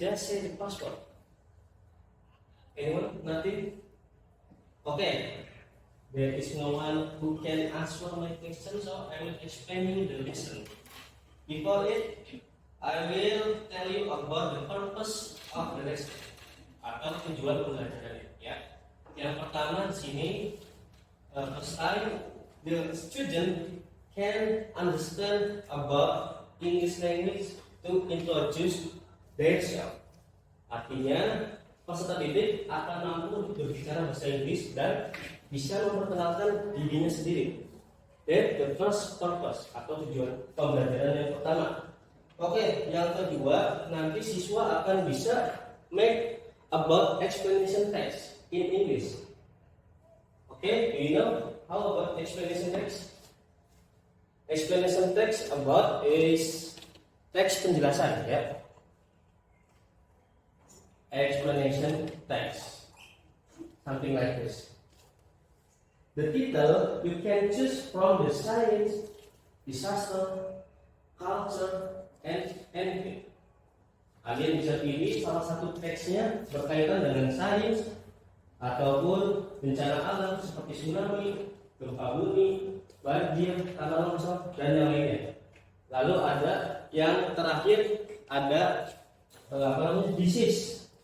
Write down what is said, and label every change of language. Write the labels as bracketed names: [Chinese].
[English] Just say the password. Anyone? Nothing? Okay. There is no one who can answer my question, so I will explain you the lesson. Before it, I will tell you about the purpose of the lesson. [Indonesian] Atau tujuan pembelajaran ya. Yang pertama di sini [English] first time the student can understand about English language to introduce themselves. [Indonesian] Artinya peserta didik akan mampu berbicara bahasa Inggris dan bisa memperkenalkan dirinya sendiri. [English] That's the first purpose [Indonesian] atau tujuan pembelajaran yang pertama. Oke, yang kedua nanti siswa akan bisa [English] make about explanation text in English. Okay, do you know how about explanation text? Explanation text about is [Indonesian] teks penjelasan ya. [English] Explanation text, something like this. The title you can choose from the science, disaster, culture, and anything. [Indonesian] Kalian bisa pilih salah satu teksnya berkaitan dengan sains ataupun bencana alam seperti tsunami, gempa bumi, banjir, tanah longsor dan yang lainnya. Lalu ada yang terakhir ada disease.